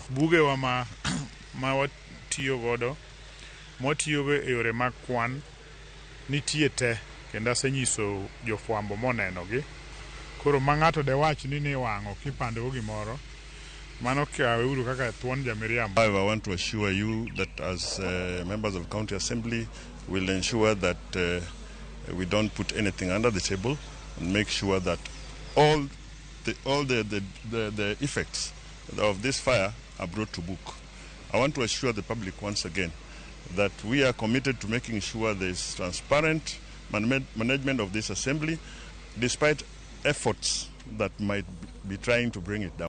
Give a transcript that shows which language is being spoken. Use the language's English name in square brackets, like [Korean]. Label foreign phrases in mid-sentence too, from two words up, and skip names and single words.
[Luo (Kenya and Tanzania)] Bugewa ma watiyo godo, mwatiyogo e yore mag kwan nitie te, kendo asenyiso jofwambo monenogi. Koro ma ng'ato de wach ni wang'o kipandego gimoro, mano kaweuru kaka thuon jamiriambo. [English] I want to assure you that as members of County Assembly will ensure that we don't put anything under the table and make sure that all the effects of this fire are brought to book. I want to assure the public once again that we are committed to making sure there is transparent management of this assembly, despite efforts that might be trying to bring it down.